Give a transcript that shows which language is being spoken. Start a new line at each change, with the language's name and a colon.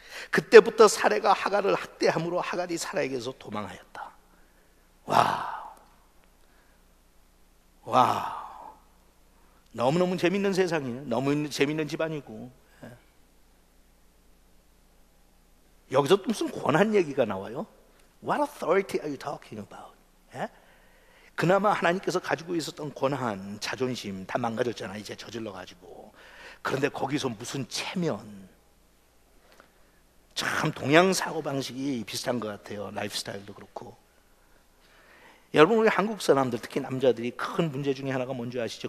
Korean: 그때부터 사레가 하갈을 학대함으로 하갈이 사라에게서 도망하였다. 와, 너무너무 재밌는 세상이에요. 너무 재밌는 집안이고. 여기서 또 무슨 권한 얘기가 나와요?
English: What authority are you talking about?
Korean: 그나마 하나님께서 가지고 있었던 권한, 자존심 다 망가졌잖아. 이제 저질러가지고. 그런데 거기서 무슨 체면. 참 동양 사고방식이 비슷한 것 같아요. 라이프 스타일도 그렇고. 여러분 우리 한국 사람들 특히 남자들이 큰 문제 중에 하나가 뭔지 아시죠?